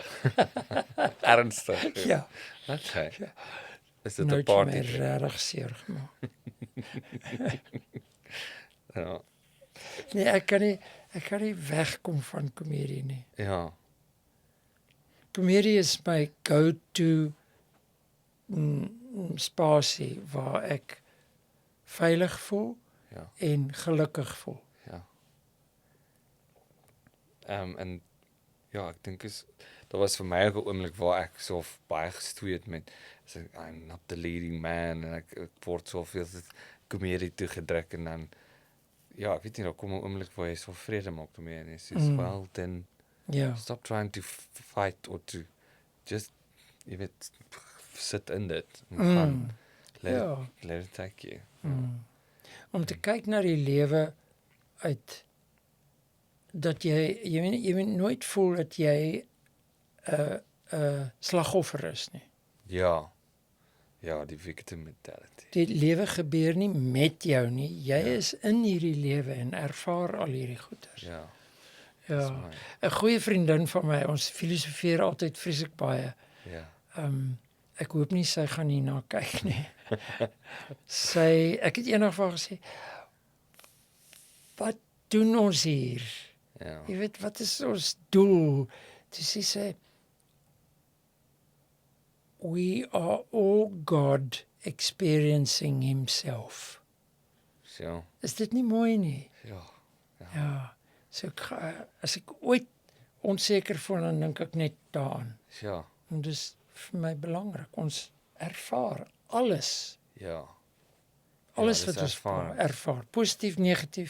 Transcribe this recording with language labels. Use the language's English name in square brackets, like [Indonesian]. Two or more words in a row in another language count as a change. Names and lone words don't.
[Afrikaans] Ernstig. Ja. Okay. Ja. Is dit 'n Nooit party? my regtig seer gemaak. Ja. Nee, ek kan nie wegkom van komedie nie. Ja. Komedie is my go-to spasie waar ek veilig voel en gelukkig voel. Ja. En ja, ek dink daar was vir my ook 'n oomblik waar ek so baie gestoei het met [English] I'm not the leading man [Afrikaans] en ek word soveel komedie toegedruk en dan ja, ek weet nie, daar kom 'n oomblik waar jy so vrede maak daarmee en jy sê [English] well then stop trying to fight or to just [Afrikaans] jy weet sit in dit en gaan [English] let it take you. [Afrikaans] Om te kyk na die lewe uit dat jy moet nooit voel dat jy 'n slagoffer is nie. Ja. Ja, die [English] victim mentality. [Afrikaans] Die lewe gebeur nie met jou nie. Jy is in hierdie lewe en ervaar al hierdie goeders. Ja. Ja. 'n Goeie vriendin van my, ons filosofeer altyd vreeslik baie. Ja. Ek hoop nie sy gaan hierna kyk nie. Ek het eendag vir haar gesê, wat doen ons hier? Ja. Jy weet, wat is ons doel? Toe sê sy, [English] we are all God experiencing himself. [Afrikaans] So. Is dit nie mooi nie? Ja. Ja. So as ek ooit onseker voel, dan dink ek net daaraan. Ja. En dis vir my belangrik. Ons ervaar alles. Ja. Alles wat ons ervaar. Positief, negatief.